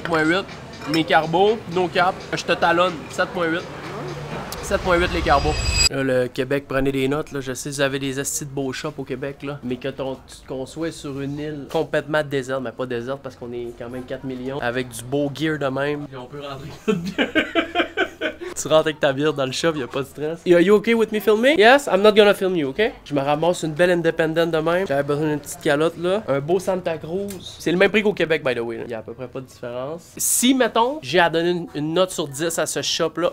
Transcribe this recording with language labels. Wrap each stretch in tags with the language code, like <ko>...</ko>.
<fr>7.8. Mes carbos,</fr> <en>no cap.</en> <fr>Je te talonne. 7.8. 7.8 les carbos. Là, le Québec, prenez des notes. Là. Je sais que vous avez des astis de beaux shops au Québec. Là. Mais qu'on soit sur une île complètement déserte, mais pas déserte parce qu'on est quand même 4 millions, avec du beau gear de même. Et on peut rentrer notre bière. Tu rentres avec ta bière dans le shop, y'a pas de stress.</fr> <en>Are you okay with me filming? Yes, I'm not gonna film you, ok?</en> <fr>Je me ramasse une belle independent de même. J'avais besoin d'une petite calotte là. Un beau Santa Cruz. C'est le même prix qu'au Québec,</fr> <en>by the way.</en> <fr>Il y a à peu près pas de différence. Si, mettons, j'ai à donner une note sur 10 à ce shop là.</fr>